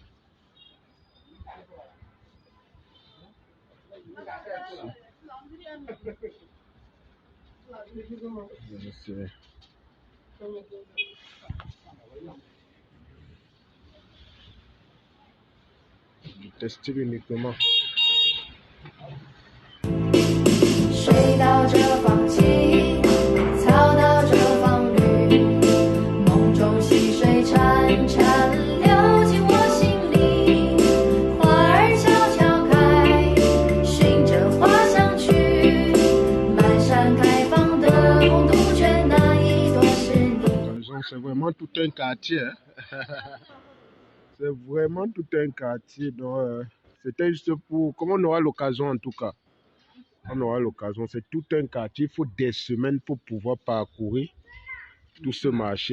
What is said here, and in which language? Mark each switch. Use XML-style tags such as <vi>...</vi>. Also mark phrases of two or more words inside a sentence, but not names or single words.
<fr>C'est du textile uniquement.</fr> <zh>水到这方起，草到这方绿，梦中溪水潺潺流进我心里，花儿悄悄开，寻着花香去，满山开放的红杜鹃，那一朵是你。</zh> <fr>C'est vraiment tout un quartier. Hein. C'est vraiment tout un quartier. Donc, c'était juste pour... Comme on aura l'occasion en tout cas. On aura l'occasion. C'est tout un quartier. Il faut des semaines pour pouvoir parcourir tout ce marché.</fr>